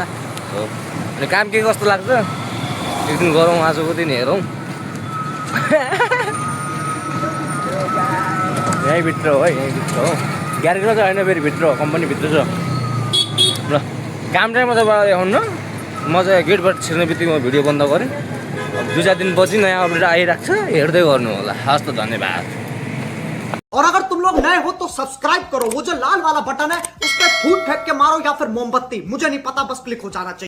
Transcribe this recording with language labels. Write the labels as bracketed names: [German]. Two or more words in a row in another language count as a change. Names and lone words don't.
[Nepali] हो अनि काम के कस्तो लाग्छ एक दिन गरौँ आजको दिन हेरौँ यहीँभित्र हो है यहीँभित्र हो ग्यारेजमा चाहिँ होइन फेरि भित्र कम्पनीभित्र छ ल काम चाहिँ म तपाईँलाई देखाउनु न म चाहिँ गेटबाट छिर्ने बित्तिकै म भिडियो बन्द गरेँ अब 2-4 दिनपछि नयाँ अपडेट आइरहेको छ हेर्दै गर्नु होला हस् त धन्यवाद [Hindi] और अगर तुम लोग नए हो तो सब्सक्राइब करो वो जो लाल वाला बटन है उस पर फूट फेंक के मारो या फिर मोमबत्ती मुझे नहीं पता बस क्लिक हो जाना चाहिए